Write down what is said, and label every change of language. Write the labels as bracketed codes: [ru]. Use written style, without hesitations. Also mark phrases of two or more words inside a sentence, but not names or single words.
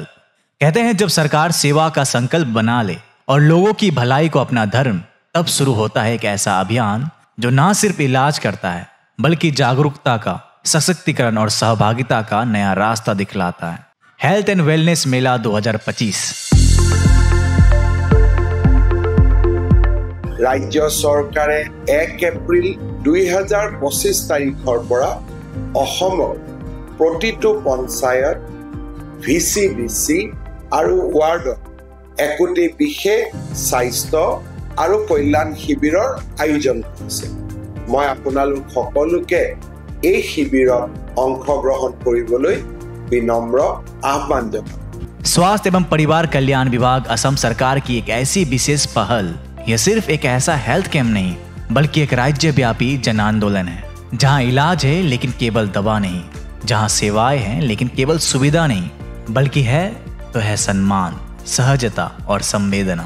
[hi] कहते हैं जब सरकार सेवा का संकल्प बना ले और लोगों की भलाई को अपना धर्म, तब शुरू होता है एक ऐसा अभियान जो ना सिर्फ इलाज करता है बल्कि जागरूकता का, सशक्तिकरण और सहभागिता का नया रास्ता दिखलाता है। हेल्थ एंड वेलनेस मेला 2025। [as] ৰাজ্য চৰকাৰে 1 এপ্ৰিল 2025 তাৰিখৰ পৰা অসমৰ প্ৰতিটো পঞ্চায়ত, VCDC আৰু ৱাৰ্ডত একোটি বিশেষ স্বাস্থ্য আৰু কল্যাণ শিবিৰৰ আয়োজন কৰিছে। মই আপোনালোক সকলোকে এই শিবিৰত অংশগ্ৰহণ কৰিবলৈ বিনম্ৰ আহ্বান জনাওঁ। [hi] स्वास्थ्य एवं परिवार कल्याण विभाग असम सरकार की एक ऐसी विशेष पहल, यह सिर्फ एक ऐसा हेल्थ कैंप नहीं बल्कि एक राज्यव्यापी जन आंदोलन है, जहां इलाज है लेकिन केवल दवा नहीं, जहां सेवाएं हैं लेकिन केवल सुविधा नहीं, बल्कि है तो है सम्मान, सहजता और संवेदना।